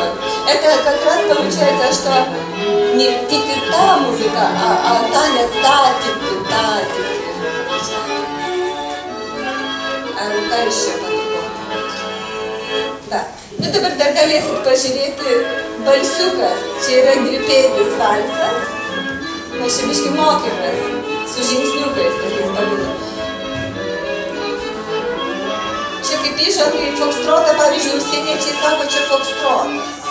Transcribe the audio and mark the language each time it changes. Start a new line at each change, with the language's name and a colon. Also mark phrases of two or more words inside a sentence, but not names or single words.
Russian: Это как раз получается, что не ти-ти-та музыка, а танец та-ти-ти-та. А рука еще по-другому. Да.
Lithuanian: Nu dabar dar galėsit pažiūrėti balsiukas. Čia yra dvipėdis valsas. Mes čia biškį mokėmės su žingsniukais tokiais pabūdų. Čia kaip įžanga į fokstrotą, pavyzdžiui, užsieniečiai sako, čia fokstrotas.